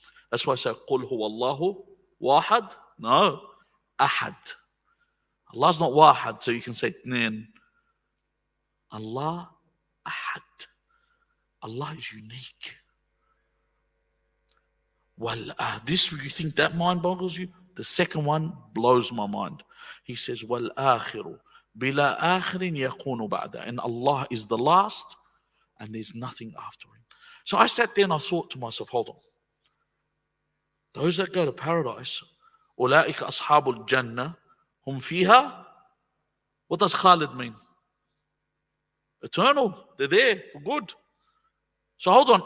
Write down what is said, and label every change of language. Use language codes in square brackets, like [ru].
[en] That's why I say, [ar] قُلْ هُوَ اللَّهُ وَاحَدْ. [en] No, ahad. Allah's not wahad, so you can say ithnain. Allah, ahad. Allah is unique. Well, this, you think that mind boggles you? The second one blows my mind. He says, [ar] وَالْآخِرُ بِلَا آخِرٍ يَكُونُ بَعْدَ. [en] And Allah is the last, and there's nothing after him. So I sat there and I thought to myself, hold on. Those that go to paradise, [ar] أُولَٰئِكَ أَصْحَابُ الْجَنَّةِ هُمْ فِيهَا. [en] What does Khalid mean? Eternal. They're there for good. So hold on.